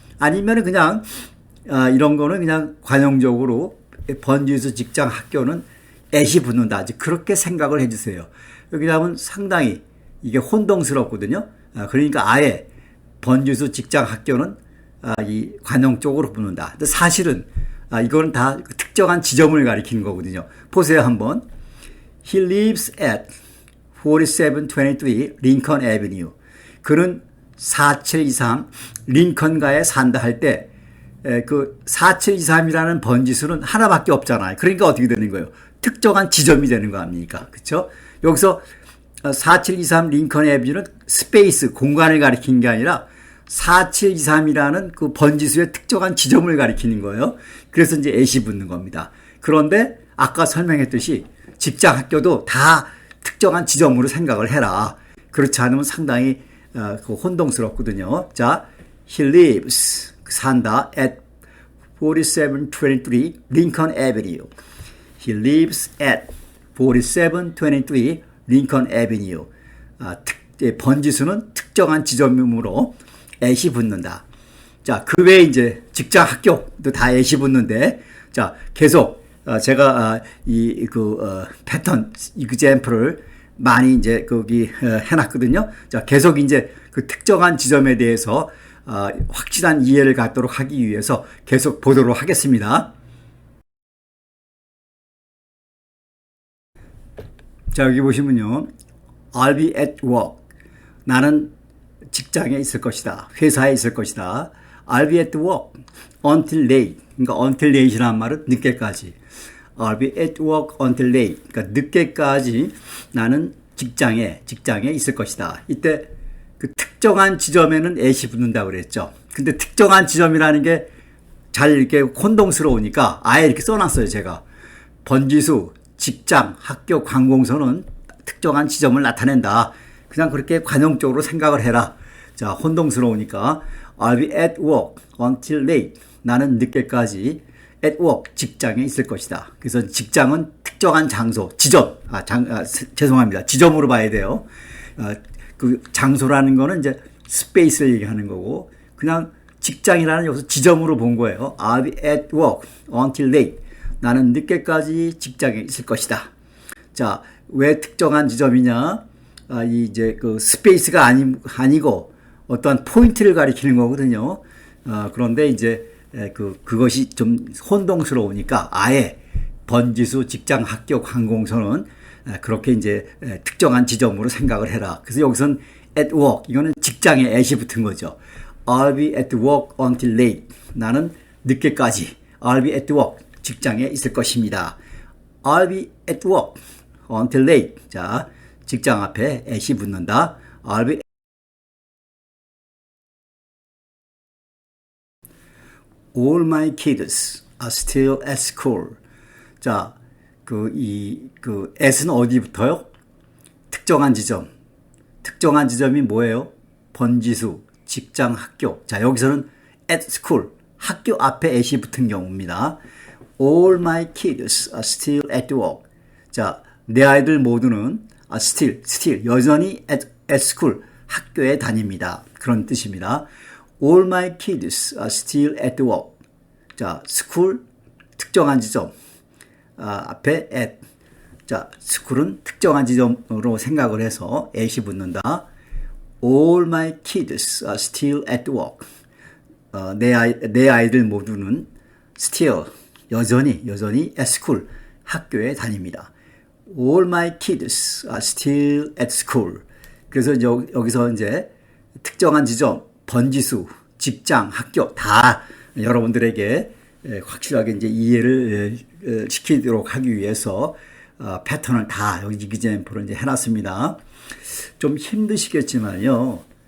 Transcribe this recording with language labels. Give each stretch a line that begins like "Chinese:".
Korean: 아니면 그냥 이런 거는 그냥 관용적으로 번지수, 직장, 학교는 at이 붙는다. 그렇게 생각을 해주세요. 여기 하면 상당히 이게 혼동스럽거든요. 그러니까 아예 번지수, 직장, 학교는 이 관용 쪽으로 붙는다. 근데 사실은 이거는 다 특정한 지점을 가리키는 거거든요. 보세요 한번.
English: He lives at 4723 Lincoln Avenue.
Korean: 그는 4723 링컨가에 산다 할 때 그 4723이라는 번지수는 하나밖에 없잖아요. 그러니까 어떻게 되는 거예요? 특정한 지점이 되는 거 아닙니까? 그렇죠? 여기서 4723 링컨 애비뉴는 스페이스, 공간을 가리키는 게 아니라 4723이라는 그 번지수의 특정한 지점을 가리키는 거예요. 그래서 이제 at이 붙는 겁니다. 그런데 아까 설명했듯이 직장, 학교도 다 특정한 지점으로 생각을 해라. 그렇지 않으면 상당히 혼동스럽거든요. 자,
English: he lives,
Korean: 산다, at
English: 4723 Lincoln Avenue. He lives at 4723 Lincoln Avenue.
Korean: 번지수는 특정한 지점으로 at이 붙는다. 자, 그 외에 이제 직장, 학교도 다 at이 붙는데, 자, 계속 제가 패턴 example를 많이 이제 거기 해놨거든요. 자, 계속 이제 그 특정한 지점에 대해서 확실한 이해를 갖도록 하기 위해서 계속 보도록 하겠습니다. 자, 여기 보시면요.
English: I'll be at work.
Korean: 나는 직장에 있을 것이다. 회사에 있을 것이다.
English: I'll be at work until late.
Korean: 그러니까
English: until late
Korean: 이라는 말은 늦게까지.
English: I'll be at work until late.
Korean: 그러니까 늦게까지 나는 직장에 있을 것이다. 이때 그 특정한 지점에는 at이 붙는다고 그랬죠. 근데 특정한 지점이라는 게 잘 이렇게 혼동스러우니까 아예 이렇게 써놨어요, 제가. 번지수, 직장, 학교, 관공서는 특정한 지점을 나타낸다. 그냥 그렇게 관용적으로 생각을 해라. 자, 혼동스러우니까
English: I'll be at work until late.
Korean: 나는 늦게까지
English: at work,
Korean: 직장에 있을 것이다. 그래서 직장은 특정한 장소, 지점, 죄송합니다. 지점으로 봐야 돼요. 그 장소라는 거는 이제 스페이스를 얘기하는 거고, 그냥 직장이라는 여기서 지점으로 본 거예요.
English: I'll be at work until late.
Korean: 나는 늦게까지 직장에 있을 것이다. 자, 왜 특정한 지점이냐? 이제 그 스페이스가 아니고 어떠한 포인트를 가리키는 거거든요. 그런데 이제 그것이 좀 혼동스러우니까 아예 번지수, 직장, 학교, 관공서는 그렇게 이제 특정한 지점으로 생각을 해라. 그래서 여기선
English: at work,
Korean: 이거는 직장에 at이 붙은 거죠.
English: I'll be at work until late.
Korean: 나는 늦게까지
English: I'll be at work,
Korean: 직장에 있을 것입니다.
English: I'll be at work until late.
Korean: 자, 직장 앞에 at이 붙는다.
English: I'll be All my kids are still at school.
Korean: 자, at은 어디 붙어요? 특정한 지점. 특정한 지점이 뭐예요? 번지수, 직장, 학교. 자, 여기서는
English: at school,
Korean: 학교 앞에 at이 붙은 경우입니다.
English: All my kids are still at work.
Korean: 자, 내 아이들 모두는 still, 여전히
English: at school,
Korean: 학교에 다닙니다. 그런 뜻입니다.
English: All my kids are still at work.
Korean: 자, school, 특정한 지점. 앞에 at. 자, school은 특정한 지점으로 생각을 해서 at이 붙는다.
English: All my kids are still at work.
Korean: 내 아이들 모두는 still, 여전히
English: at school,
Korean: 학교에 다닙니다.
English: All my kids are still at school.
Korean: 그래서 여기서 이제 특정한 지점, 번지수, 직장, 학교 다 여러분들에게 확실하게 이제 이해를 시키도록 하기 위해서 패턴을 다 여기 example로 이제 해놨습니다. 좀 힘드시겠지만요.